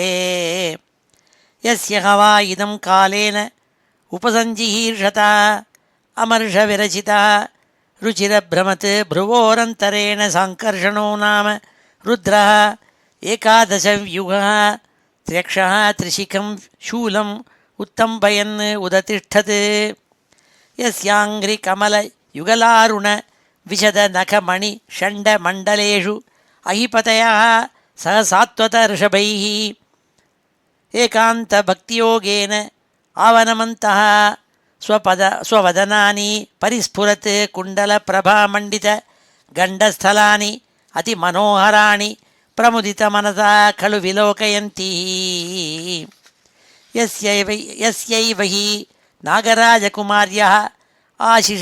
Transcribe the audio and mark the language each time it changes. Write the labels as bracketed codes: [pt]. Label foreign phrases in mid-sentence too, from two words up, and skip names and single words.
[sa] यस्य हवा इदं कालेन उपसञ्जिहीर्षता अमर्षविरचिता रुचिरभ्रमत् भ्रुवोरन्तरेण सङ्कर्षणो नाम रुद्रः 11 व्यूहः त्र्यक्षः त्रिशिखं शूलम् उत्तम्पयन् उदतिष्ठत्. यस्याङ्घ्रि कमल युगलारुण विशद नखमणि षण्ड मण्डलेषु अहिपतयः सहसात्वत ऋषभैः एकान्त भक्तियोगेन अवनमन्तः स्ववदनानि परिस्फुरत् कुण्डल प्रभामण्डित गण्डस्थलानि अति मनोहराणि प्रमुदित मनसा खलु विलोकयन्ति यस्यैव हि नागराजकुमार्यः आशिष